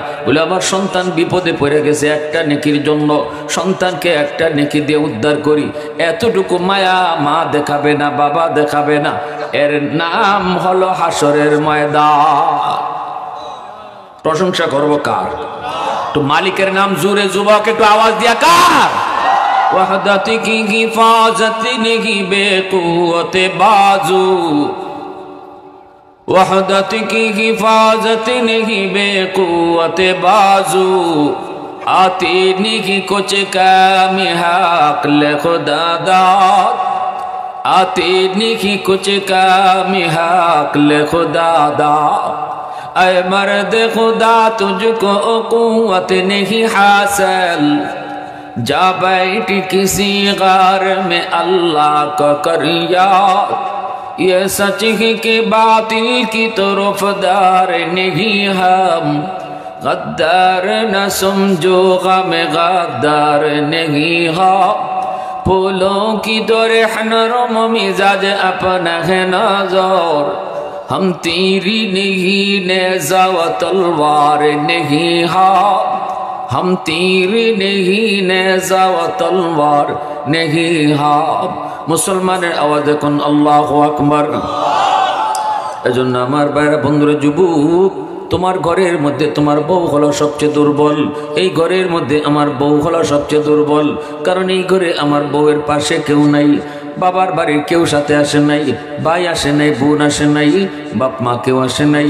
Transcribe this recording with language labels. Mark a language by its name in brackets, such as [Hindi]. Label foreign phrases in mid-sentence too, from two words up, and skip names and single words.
[Bangla] বলে আমার সন্তান বিপদে পড়ে গেছে, একটা নেকির জন্য সন্তানকে একটা নেকি দিয়ে উদ্ধার করি, এতটুকু মায়া মা দেখাবে না, বাবা দেখাবে না। এর নাম হলো হাসরের ময়দান। প্রশংসা করবো কার? তো মালিকের নাম জোরে যুবক একটু আওয়াজ দিয়া কার? [Urdu] وحدت کی حفاظت نہیں بے قوت بازو، وحدت کی حفاظت نہیں بے قوت بازو، آتی نہیں کچھ کام عقل خدا داد، آتی نہیں کچھ کام عقل خدا داد. اے مرد خدا تجھ کو قوت نہیں حاصل، جا بیٹھ کسی غار میں اللہ کا کر یاد، یہ سچ ہے کہ باطل کی طرفدار نہیں ہم، غدار نہ سمجھو غم غدار نہیں ہم، پھولوں کی طرح نرم مزاج اپنا ہے نظر، ہم تیری نہیں نیزہ و تلوار نہیں ہاں، ہم تیری نہیں نیزہ و تلوار نہیں ہاں. [Bangla] मुसलमाনের आवाज দেখুন আল্লাহু আকবার। এজন্য আমার ভাইরা বন্ধুরা যুবক, তোমার ঘরের মধ্যে তোমার বউ হলো সবচেয়ে দুর্বল, এই ঘরের মধ্যে আমার বউ হলো সবচেয়ে দুর্বল, কারণ এই ঘরে আমার বউয়ের পাশে কেউ নাই, বাবার বাড়ির কেউ সাথে আসে নাই, ভাই আসে নাই, বোন আসে নাই, বাপ মা কেউ আসে নাই।